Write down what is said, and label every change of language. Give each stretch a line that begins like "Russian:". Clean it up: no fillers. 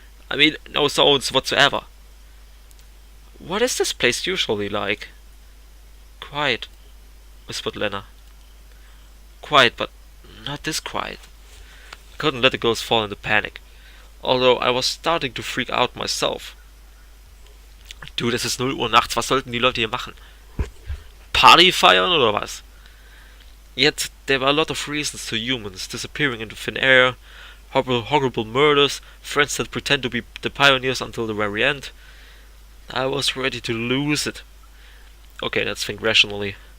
English: I mean, no sounds whatsoever. What is this place usually like? Quiet, whispered Lena. Quiet, but not this quiet. I couldn't let the girls fall into panic, although I was starting to freak out myself.
German: Dude, es ist 0 Uhr nachts, was sollten die Leute hier machen? Party feiern oder was?
English: Yet, there were a lot of reasons to humans disappearing into thin air, horrible murders, friends that pretend to be the pioneers until the very end. I was ready to lose it. Okay, let's think rationally.